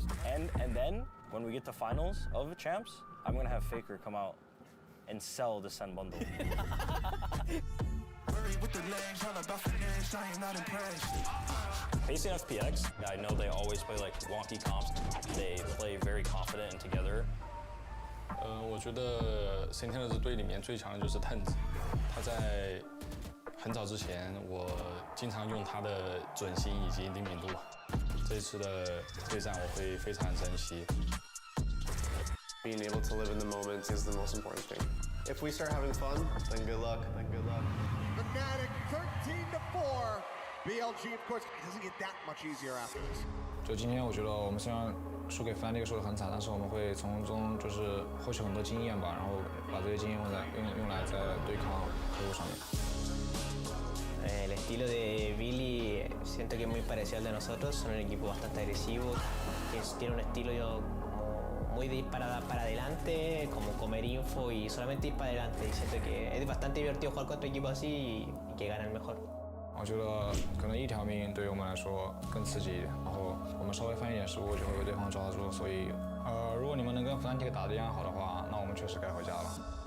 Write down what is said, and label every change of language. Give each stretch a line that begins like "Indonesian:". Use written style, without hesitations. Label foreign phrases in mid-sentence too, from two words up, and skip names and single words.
English: And then, when we get to finals of the champs, I'm gonna have Faker come out and sell the SEN bundle. Facing FPX, I know they always play like wonky comps. They play very confident and together.
Chinese: 我觉得 Sentinels 队里面最强的就是 Tens， 他在很早之前，我经常用他的准心以及灵敏度。这次的对战我会非常珍惜。
English: Being able to live in the moment is the most important thing. If we start having fun, then good luck. Then good luck. Fnatic 13-4. BLG, of course, it doesn't get that much easier after this.
Chinese: 就今天，我觉得我们虽然输给 Fnatic 输得很惨，但是我们会从中就是获取很多经验吧，然后把这些经验用来在对抗KRU上面。
Spanish: El estilo de Billy siento que es muy parecido al de nosotros, son un equipo bastante agresivo, tiene un estilo como muy de ir para adelante, como comer info y solamente ir para adelante. Y siento que es bastante divertido jugar contra equipos así y que gana el mejor.
Chinese: 我觉得可能一条命对于我们来说更刺激一点，然后我们稍微犯一点失误就会被对方抓住，所以如果你们能跟 Fnatic 打得一样好的话，那我们确实该回家了。